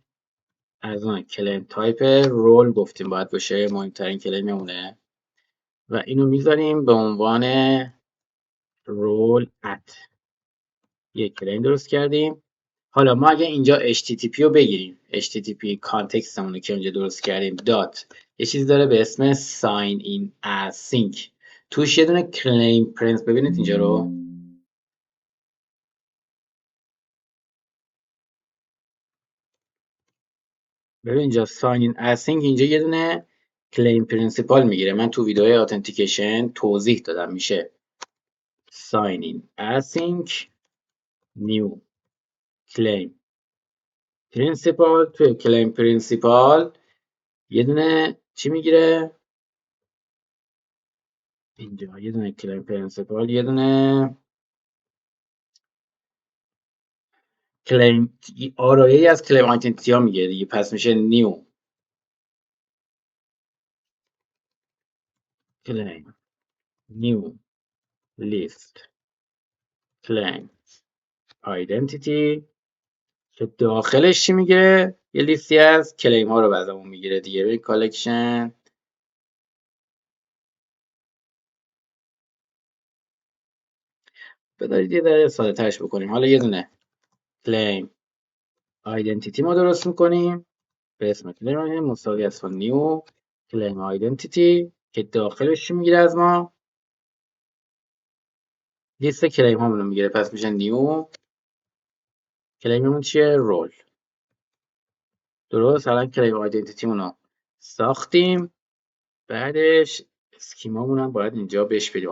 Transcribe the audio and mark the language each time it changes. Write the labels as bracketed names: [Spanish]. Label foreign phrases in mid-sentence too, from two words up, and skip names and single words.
[Persian] از اون [English] claim type role [Persian] گفتیم باید باشه، مهمترین کلیممونه و اینو میذاریم به عنوان رول ات. یک کلیم درست کردیم. حالا ما اگه اینجا HTTP رو بگیریم، HTTP کانتکستمون رو که اونجا درست کردیم دات یه چیز داره به اسم [English] sign in async، [Persian] توش یه دونه [English] claim prince. [Persian] ببینید اینجا رو ببین اینجا [English] sign in async [Persian] اینجا یه دونه [English] claim principal [Persian] میگیره. من تو ویدیوهای اتنتیکیشن توضیح دادم. [English] میشه sign in async new claim principal. [Persian] توی [English] claim principal [Persian] یه دونه چی میگیره؟ اینجا یه دونه [English] claim principal، [Persian] یه دونه claim آرایه‌ای از [English] claim identity [Persian] ها میگیره دیگه. پس میشه [English] new claim new list claim identity [Persian] که داخلش چی میگیره؟ یه لیستی از کلیم ها رو بعدمون میگیره دیگه. به کالکشن بذارید یه ذره ساده ترش بکنیم. حالا یه دونه [English] claim identity [Persian] ما درست میکنیم به اسم claim مساوی است با [English] new claim identity [Persian] که داخلش چی میگیره از ما؟ لیست کلیم هامون رو میگیره. پس میشه new کلیممون چیه؟ رول. درست. الان [English] claim identity [Persian] مون رو ساختیم. بعدش اسکیمامون هم باید اینجا بهش بدیم.